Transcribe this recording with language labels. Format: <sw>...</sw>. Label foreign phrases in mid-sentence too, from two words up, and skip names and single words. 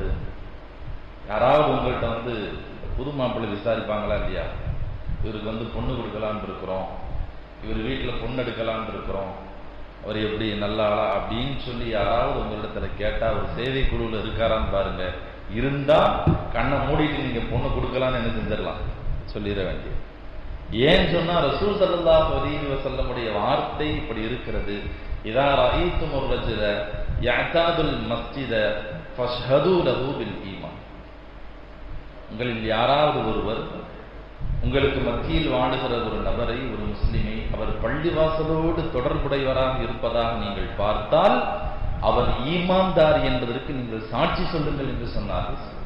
<ta>யாராவது உங்கள்கிட்ட புது மாப்பிள்ளை விசாரிப்பாங்களா இல்லையா, இவருக்கு பொண்ணு கொடுக்கலான்னு இருக்கிறோம், இவர் வீட்டில் பொண்ணு எடுக்கலான்னு இருக்கிறோம், அவர் எப்படி நல்ல ஆளா அப்படின்னு சொல்லி யாராவது உங்களிடத்துல கேட்டா ஒரு சேவை குழுவில் இருக்காரான்னு பாருங்க. இருந்தா கண்ணை மூடிட்டு நீங்க பொண்ணு கொடுக்கலான்னு என்ன செஞ்சிடலாம், சொல்லிட வேண்டிய. ஏன் சொன்னா ரசூல்</ta> <ar>صلى الله عليه وسلم</ar> <ta>வார்த்தை இப்படி இருக்கிறது.</ta> <ar>إذا رأيتم الرجل يعتاد المسجد فاشهدوا له بالإيمان.</ar> <ta>உங்களில் யாராவது ஒருவர் உங்களுக்கு மத்தியில் வாழுகிற ஒரு நபரை, ஒரு முஸ்லிமை, அவர் பள்ளிவாசலோடு தொடர்புடையவராக இருப்பதாக நீங்கள் பார்த்தால் அவர் ஈமான்தார் என்பதற்கு நீங்கள் சாட்சி சொல்லுங்கள் என்று சொன்னார்கள்.</ta>